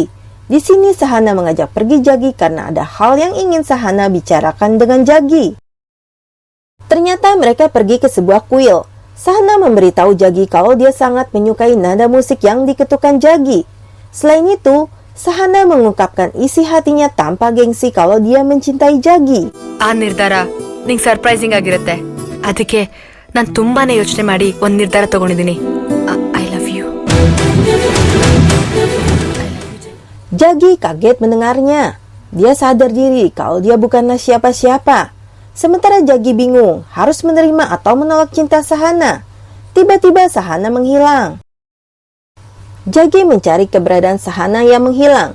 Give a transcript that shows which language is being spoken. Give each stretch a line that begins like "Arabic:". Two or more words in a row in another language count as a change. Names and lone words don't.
Indonesian: Di sini Sahana mengajak pergi Jagi karena ada hal yang ingin Sahana bicarakan dengan Jagi. Ternyata mereka pergi ke sebuah kuil. Sahana memberitahu Jagi kalau dia sangat menyukai nada musik yang diketukan Jagi. Selain itu, Sahana mengungkapkan isi hatinya tanpa gengsi kalau dia mencintai Jagi.
Kannada: ಆ ನಿರ್ಧಾರ ನಿಂಗೆ ಸರ್ಪ್ರೈಸಿಂಗ್ ಆಗಿರುತ್ತೆ. ಅದಕ್ಕೆ ನಾನು ತುಂಬಾನೇ ಯೋಚನೆ ಮಾಡಿ ಒಂದು ನಿರ್ಧಾರ ತಗೊಂಡಿದ್ದೀನಿ.
English: I love you.
Indonesian: Jagi kaget mendengarnya. Dia sadar diri kalau dia bukanlah siapa-siapa. Sementara Jagi bingung harus menerima atau menolak cinta Sahana. Tiba-tiba Sahana menghilang. Jagi mencari keberadaan Sahana yang menghilang.